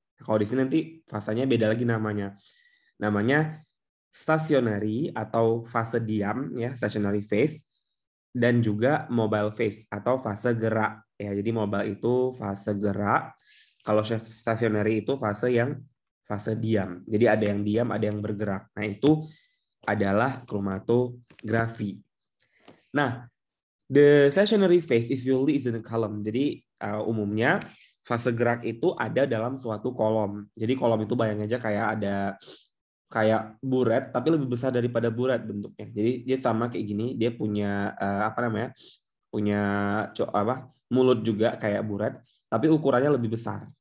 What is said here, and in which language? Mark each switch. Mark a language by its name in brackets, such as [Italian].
[Indonesian] Kalau di sini nanti fasanya beda lagi namanya. Namanya stationary atau fase diam ya, stationary phase, dan juga mobile phase atau fase gerak ya. Jadi mobile itu fase gerak, kalau stationary itu fase diam. Jadi ada yang diam, ada yang bergerak. Nah, itu adalah kromatografi. [English] Nah, the stationary phase is usually in a column. [Indonesian] Jadi umumnya fase gerak itu ada dalam suatu kolom. Jadi kolom itu bayang aja kayak buret, tapi lebih besar daripada buret bentuknya. Jadi dia sama kayak gini, dia punya punya mulut juga kayak buret, tapi ukurannya lebih besar.